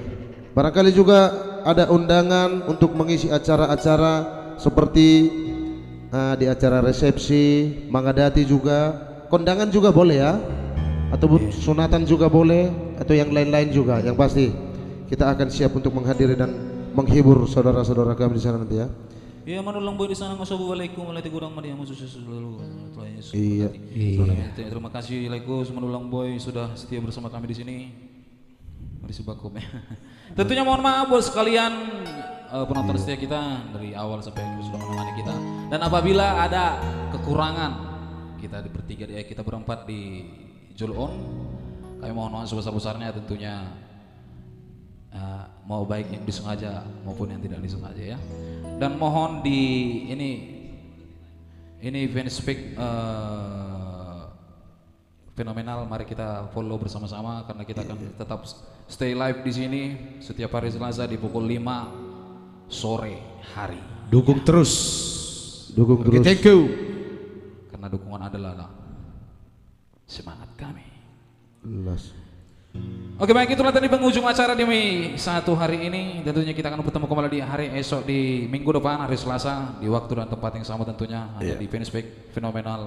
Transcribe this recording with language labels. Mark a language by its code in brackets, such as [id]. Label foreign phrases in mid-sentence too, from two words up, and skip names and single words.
[id] Barangkali juga ada undangan untuk mengisi acara-acara seperti di acara resepsi, Mangadati juga. Kondangan juga boleh ya. Atau sunatan juga boleh, atau yang lain-lain juga. Yang pasti kita akan siap untuk menghadiri dan menghibur saudara-saudara kami di sana nanti ya. Iya, manulang boy di sana [ar] السلام عليكم ورحمة الله وبركاته. [id] Iya. Terima kasih Laiku manulang boy sudah setia bersama kami di sini. Mari sebakum ya. Tentunya mohon maaf buat sekalian penonton setia kita dari awal sampai akhir sudah menemani kita. Dan apabila ada kekurangan kita di bertiga kita berempat di Jul On, kami mohon maaf sebesar-besarnya tentunya. Mau baik yang disengaja maupun yang tidak disengaja ya. Dan mohon di ini fanspage Fenomenal, mari kita follow bersama-sama karena kita akan tetap [en] stay live [id] di sini setiap hari Selasa di pukul 5 sore hari. Dukung terus. Dukung terus. [en] Thank you. [id] Karena dukungan adalah semangat kami. Oke, baik, itulah tadi penghujung acara di satu hari ini. Tentunya kita akan bertemu kembali di hari esok di minggu depan hari Selasa di waktu dan tempat yang sama tentunya hanya di fanspage Fenomenal.